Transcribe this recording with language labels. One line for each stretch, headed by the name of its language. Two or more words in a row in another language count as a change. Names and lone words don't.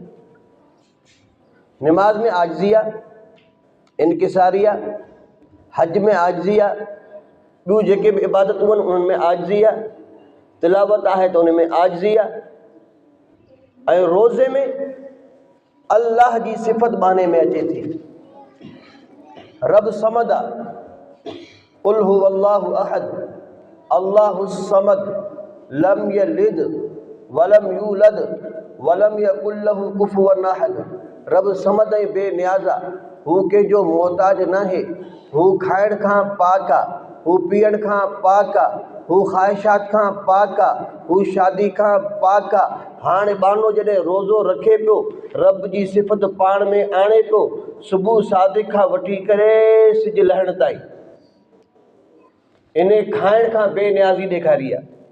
Sindhi: निमाज़ में आजिज़ी आहे, इनकिसारी आहे, हज में आजिज़ी आहे, ॿियूं जेके बि इबादतूं आहिनि उन्हनि में आजिज़ी आहे, तिलावत आहे त उन में आजिज़ी आहे। ऐं रोज़े में अल्लाह जी सिफ़त बाने में अचे थी। रब समद आहे,
Arabic: قل هو الله أحد، الله الصمد، لم يلد ولم يولد ولم يكن له كفوا أحد.
Sindhi: रब समद ऐं बेनियाज़ आहे, हू कंहिंजो मोहताज न आहे, हू खाइण खां पाक आहे, हू पीअण खां पाक आहे, हू ख़्वाहिशात खां पाक आहे, हू शादी खां पाक आहे। हाणे बानो जॾहिं रोज़ो रखे पियो, रब जी सिफ़त पाण में आणे पियो, सुबुह सादिक खां वठी करे सिज लहण ताईं इन खाइण खां बेनियाज़ी ॾेखारी आहे।